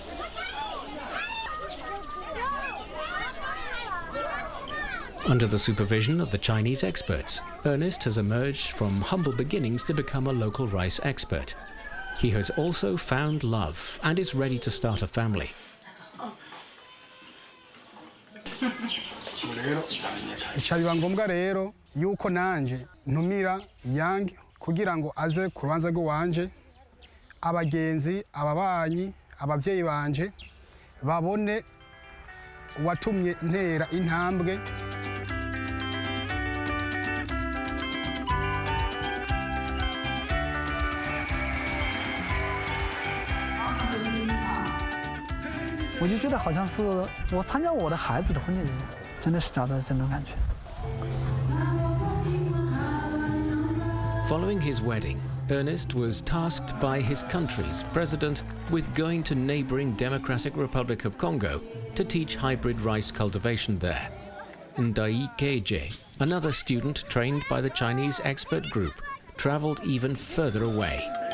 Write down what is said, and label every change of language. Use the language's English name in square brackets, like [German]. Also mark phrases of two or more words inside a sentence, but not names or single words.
[English] Under the supervision of the Chinese experts, Ernest has emerged from humble beginnings to become a local rice expert. He has also found love and is ready to start a family. [Rundi] Biba ngombwa rero yuko nanje ntumira yange kugira ngo aze ku rubanza rw'iwanje, abagenzi, ababanyi, abavyeyi banje babone watumye ntera intambwe. [Chinese] 我就觉得好像是我参加我的孩子的婚礼，真的是找到这种感觉。 [English] Following his wedding, Ernest was tasked by his country's president with going to neighboring Democratic Republic of Congo to teach hybrid rice cultivation there. Ndai Keje, another student trained by the Chinese expert group, traveled even further away.